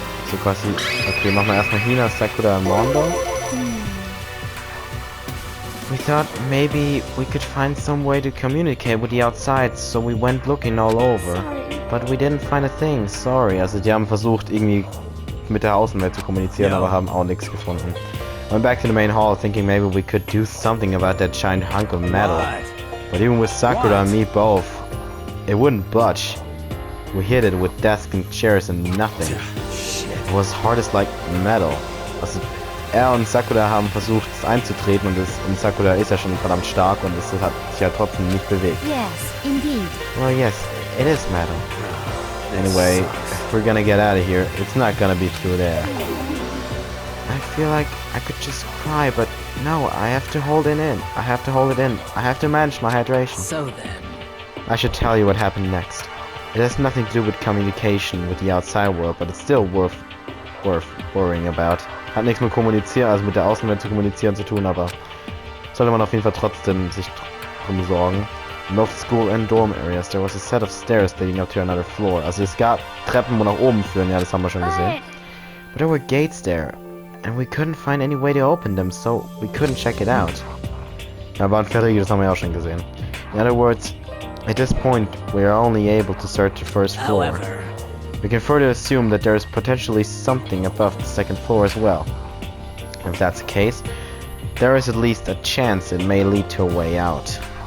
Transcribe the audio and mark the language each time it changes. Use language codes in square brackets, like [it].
[de] So quasi. Okay, machen wir erstmal Hina, Sakura und Mondo. [en] We thought maybe we could find some way to communicate with the outside, so we went looking all over. But we didn't find a thing, sorry. [de] Also die haben versucht irgendwie mit der Außenwelt zu kommunizieren, aber haben auch nichts gefunden. [en] Went back to the main hall thinking maybe we could do something about that giant hunk of metal. But even with Sakura and me both, it wouldn't budge. We hit it with desks and chairs and nothing. It was hard as like metal. [de] Also er und Sakura haben versucht es einzutreten und Sakura ist ja schon verdammt stark und es hat sich ja trotzdem nicht bewegt. [en] Yes, indeed. Well, yes, it is metal. Anyway, if we're gonna get out of here, it's not gonna be through there. I feel like I could just cry, but no, I have to hold it in. I have to manage my hydration. So then. I should tell you what happened next. It has nothing to do with communication with the outside world, but it's still worth worrying about. [de] Hat nichts mit kommunizieren, also mit der Außenwelt zu kommunizieren zu tun, aber sollte man auf jeden Fall trotzdem sich drum sorgen. [en] In both school and dorm areas there was a set of stairs leading up to another floor. [de] Also es gab Treppen, wo nach oben führen, ja, das haben wir schon gesehen. [en] But there were gates there, and we couldn't find any way to open them, so we couldn't check it out. [de] Ja, waren Verriegel, das haben wir ja auch schon gesehen. [en] In other words, at this point, we are only able to search the first floor. However, We can further assume that there is potentially something above the second floor as well. If that's the case, there is at least a chance it may lead to a way out.